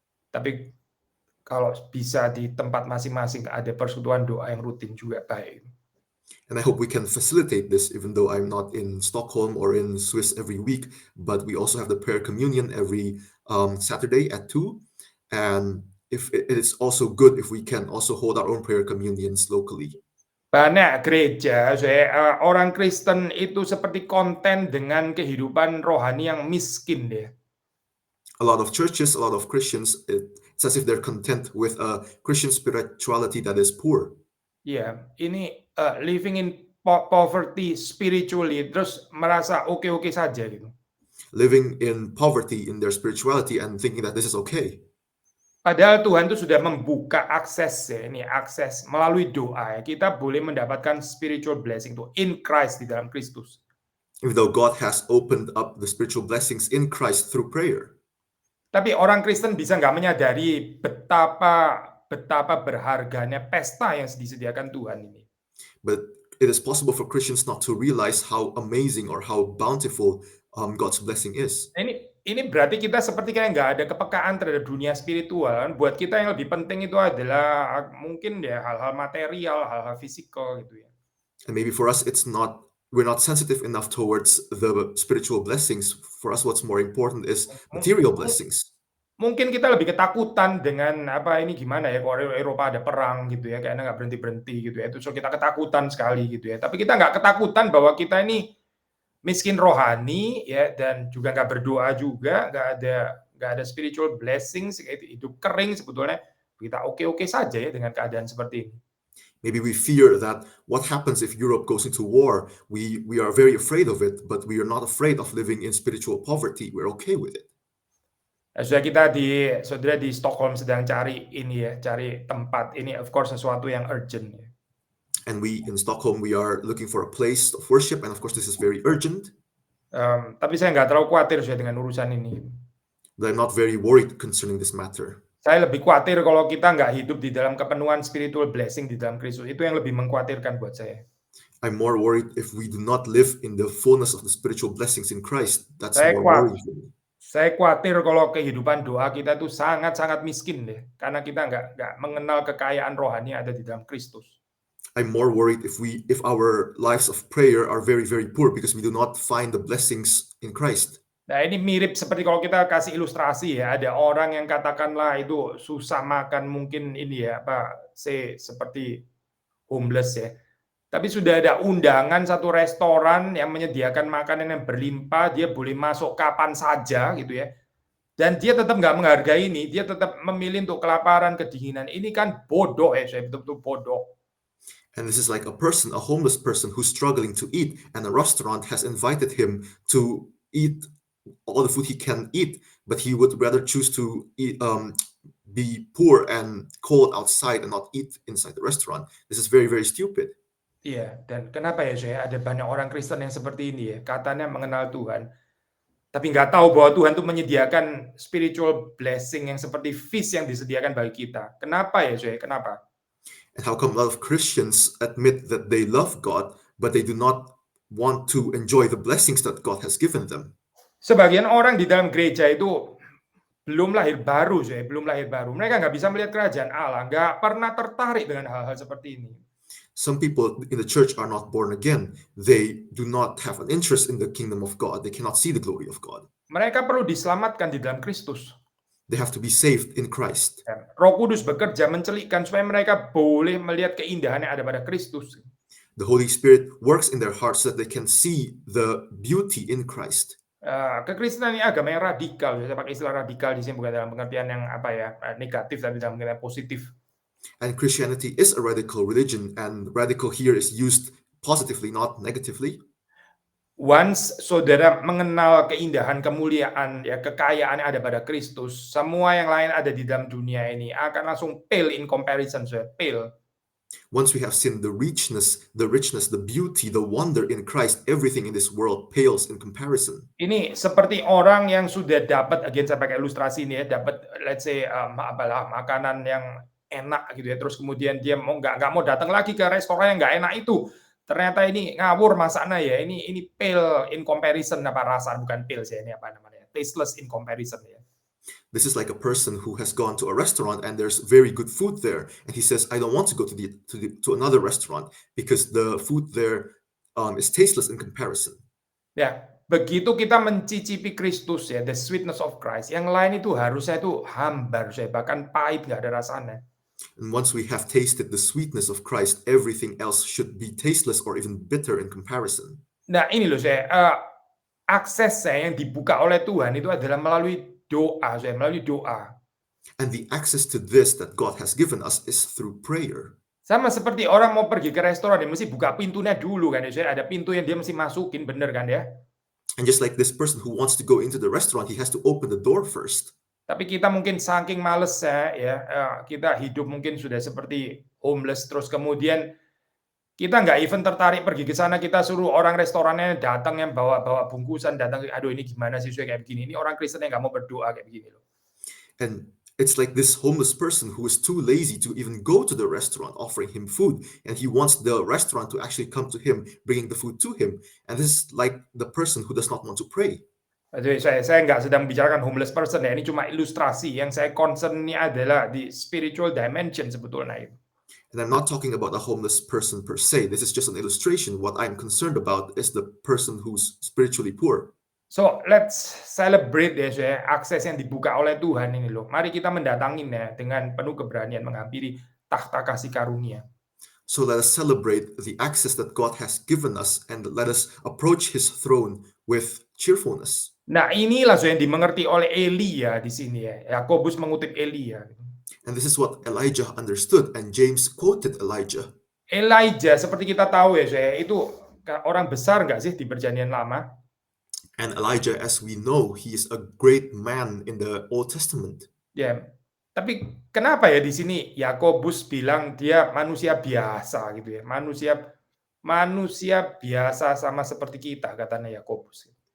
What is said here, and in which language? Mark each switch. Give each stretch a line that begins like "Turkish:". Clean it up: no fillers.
Indonesian: Tapi kalau bisa di tempat masing-masing ada persekutuan doa yang rutin juga baik.
English: And I hope we can facilitate this, even though I'm not in Stockholm or in Swiss every week, but we also have the prayer communion every Saturday at 2. And if it is also good if we can also hold our own prayer communions locally.
Indonesian: Banyak gereja, orang Kristen itu seperti konten dengan kehidupan rohani yang miskin deh.
English: A lot of churches, a lot of Christians, it's as if they're content with a Christian spirituality that is poor.
Indonesian: Iya, ini
English: living in poverty spiritually,
Indonesian: terus merasa oke-oke saja gitu.
English: Living in poverty in their spirituality and thinking that this is okay.
Indonesian: Padahal Tuhan itu sudah membuka akses ya, ini akses melalui doa ya. Kita boleh mendapatkan
English: spiritual blessing
Indonesian: itu
English: in Christ,
Indonesian: di dalam Kristus.
English: Even though God has opened up the spiritual blessings in Christ through prayer.
Indonesian: Tapi orang Kristen bisa nggak menyadari betapa berharganya pesta yang disediakan Tuhan ini.
English: But it is possible for Christians not to realize how amazing or how bountiful God's blessing is.
Indonesian: Ini berarti kita seperti kayak nggak ada kepekaan terhadap dunia spiritual. Buat kita yang lebih penting itu adalah mungkin ya hal-hal material, hal-hal fisikal gitu ya.
English: And maybe for us we're not sensitive enough towards the spiritual blessings. For us what's more important is material blessings.
Indonesian: Mungkin kita lebih ketakutan dengan ini gimana ya, kalau Eropa ada perang gitu ya, kayaknya nggak berhenti-berhenti gitu ya. Itu so kita ketakutan sekali gitu ya. Tapi kita nggak ketakutan bahwa kita ini miskin rohani ya, dan juga nggak berdoa juga, nggak ada spiritual blessings, hidup kering sebetulnya. Kita oke-oke saja ya dengan keadaan seperti ini.
English: Maybe we fear that what happens if Europe goes into war. We are very afraid of it, but we are not afraid of living in spiritual poverty. We're okay with it.
Indonesian: Saudara di Stockholm sedang cari tempat ini,
English: of course
Indonesian: sesuatu yang urgent ya.
English: And we in Stockholm, we are looking for a place of worship, and of course this is very urgent.
Indonesian: Tapi saya nggak terlalu khawatir dengan urusan ini.
English: But I'm not very worried concerning this matter.
Indonesian: Saya lebih khawatir kalau kita nggak hidup di dalam kepenuhan
English: spiritual blessing
Indonesian: di dalam Kristus. Itu yang lebih mengkhawatirkan buat saya.
English: I'm more worried if we do not live in the fullness of the spiritual blessings in Christ. That's more worrying for me.
Indonesian: Saya khawatir kalau kehidupan doa kita itu sangat-sangat miskin deh, karena kita nggak mengenal kekayaan rohani yang ada di dalam Kristus.
English: I'm more worried if our lives of prayer are very, very poor because we do not find the blessings in Christ.
Indonesian: Nah, ini mirip seperti kalau kita kasih ilustrasi ya, ada orang yang katakanlah itu susah makan, mungkin ini ya, seperti homeless ya. Tapi sudah ada undangan satu restoran yang menyediakan makanan yang berlimpah, dia boleh masuk kapan saja gitu ya. Dan dia tetap nggak menghargai ini, dia tetap memilih untuk kelaparan, kedinginan. Ini kan bodoh ya, saya betul-betul bodoh.
English: And this is like a homeless person who's struggling to eat, and a restaurant has invited him to eat all the food he can eat, but he would rather choose to eat, be poor and cold outside and not eat inside the restaurant. This is very, very stupid.
Indonesian: Iya, dan kenapa ya saya ada banyak orang Kristen yang seperti ini ya, katanya mengenal Tuhan, tapi nggak tahu bahwa Tuhan itu menyediakan
English: spiritual blessing
Indonesian: yang seperti feast yang disediakan bagi kita. Kenapa ya saya? Kenapa?
English: And how come a lot of Christians admit that they love God, but they do not want to enjoy the blessings that God has given them.
Indonesian: Sebagian orang di dalam gereja itu belum lahir baru, belum lahir baru. Mereka nggak bisa melihat kerajaan Allah, nggak pernah tertarik dengan hal-hal seperti ini.
English: Some people in the church are not born again. They do not have an interest in the kingdom of God. They cannot see the glory of God.
Indonesian: Mereka perlu diselamatkan di dalam Kristus.
English: They have to be saved in Christ.
Indonesian: Roh Kudus bekerja mencelikkan supaya mereka boleh melihat keindahan yang ada pada Kristus.
English: The Holy Spirit works in their hearts so that they can see the beauty in Christ.
Indonesian: Kekristenan ini agama yang radikal. Saya pakai istilah radikal di sini bukan dalam pengertian yang negatif, tapi dalam pengertian positif.
English: And Christianity is a radical religion, and radical here is used positively, not negatively.
Indonesian: Once saudara mengenal keindahan, kemuliaan, kekayaan yang ada pada Kristus, semua yang lain ada di dalam dunia ini akan langsung
English: pale in comparison,
Indonesian: pale.
English: Once we have seen the richness, the beauty, the wonder in Christ, everything in this world pales in comparison.
Indonesian: Ini seperti orang yang sudah dapat, again saya pakai ilustrasi ini ya, dapat
English: let's say
Indonesian: makanan yang enak gitu ya, terus kemudian dia nggak mau datang lagi ke restoran yang nggak enak itu. Ternyata ini ngawur masaknya ya, ini
English: pale in comparison,
Indonesian: rasa bukan pale sih, ini
English: tasteless in comparison
Indonesian: ya.
English: This is like a person who has gone to a restaurant and there's very good food there, and he says, "I don't want to go to another restaurant because the food there is tasteless in comparison."
Indonesian: Ya, begitu kita mencicipi Kristus ya,
English: the sweetness of Christ,
Indonesian: yang lain itu harusnya itu hambar, bahkan pahit, nggak ada rasanya.
English: And once we have tasted the sweetness of Christ, everything else should be tasteless or even bitter in comparison.
Indonesian: Nah ini loh akses yang dibuka oleh Tuhan itu adalah melalui doa, melalui doa.
English: And the access to this that God has given us is through prayer.
Indonesian: Sama seperti orang mau pergi ke restoran, dia mesti buka pintunya dulu kan, ada pintu yang dia mesti masukin, bener kan ya?
English: And just like this person who wants to go into the restaurant, he has to open the door first.
Indonesian: Tapi kita mungkin saking males kita hidup mungkin sudah seperti homeless, terus kemudian kita nggak even tertarik pergi ke sana, kita suruh orang restorannya datang yang bawa bungkusan, datang, aduh ini gimana sih kayak begini, ini orang Kristen yang nggak mau berdoa kayak begini loh.
English: And it's like this homeless person who is too lazy to even go to the restaurant offering him food, and he wants the restaurant to actually come to him, bringing the food to him. And this is like the person who does not want to pray.
Indonesian: Saya nggak sedang membicarakan
English: homeless person
Indonesian: ya, ini cuma ilustrasi. Yang saya concern ini adalah di
English: spiritual dimension
Indonesian: sebetulnya.
English: And I'm not talking about a homeless person per se. This is just an illustration. What I'm concerned about is the person who's spiritually poor. So let's celebrate
Indonesian: ya, akses yang dibuka oleh Tuhan ini loh. Mari kita mendatangi ya dengan penuh keberanian menghampiri tahta kasih karunia.
English: So let us celebrate the access that God has given us, and let us approach His throne with cheerfulness.
Indonesian: Nah inilah yang dimengerti oleh Elia di sini ya. Yakobus mengutip Elia.
English: And this is what Elijah understood, and James quoted Elijah.
Indonesian: Elijah seperti kita tahu ya, itu orang besar nggak sih di Perjanjian Lama?
English: And Elijah, as we know, he is a great man in the Old Testament.
Indonesian: Ya, tapi kenapa ya di sini Yakobus bilang dia manusia biasa gitu ya, manusia biasa sama seperti kita, katanya Yakobus.